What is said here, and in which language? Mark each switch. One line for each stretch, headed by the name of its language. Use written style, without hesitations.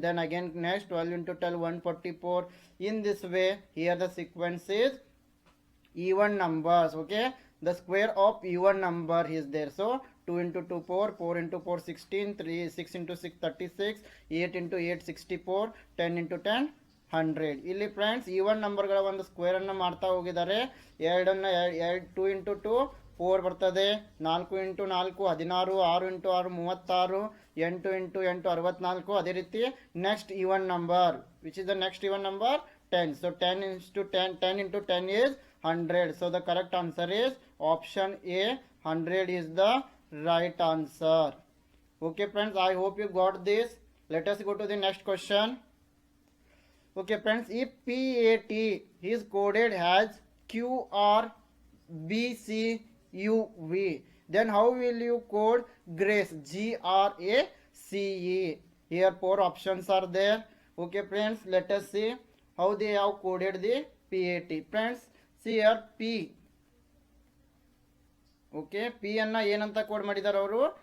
English: Then again next 12 into 12, 144. In this way, here the sequence is even numbers. Okay, the square of even number is there. So 2 into 2, 4, 4 into 4, 16, 6 into 6, 36, 8 into 8, 64, 10 into 10, 100.
Kannada: ಇಲ್ಲಿ friends even ನಂಬರ್ಗಳ ಒಂದು square ಅನ್ನು ಮಾಡ್ತಾ ಹೋಗಿದ್ದಾರೆ.
English: 2 into 2, 4
Kannada: ಬರ್ತದೆ.
English: 4 into 4 16, 6 into 6 36, 8 into 8 64.
Kannada: ಅದೇ ರೀತಿ
English: Next even number which is the next even number 10. So 10 into 10, 10 into 10 is 100. So the correct answer is option A, 100 is the right answer. Okay friends, I hope you got this. Let us go to the next question. Okay friends, if PAT is coded as QRBCUV, then how will you code grace, GRACE? Here 4 options are there. Okay friends, let us see how they have coded the PAT. Friends, see here P.
Kannada: Okay, P ಅನ್ನ ಏನಂತ code ಮಾಡಿದ್ದಾರೆ ಅವರು?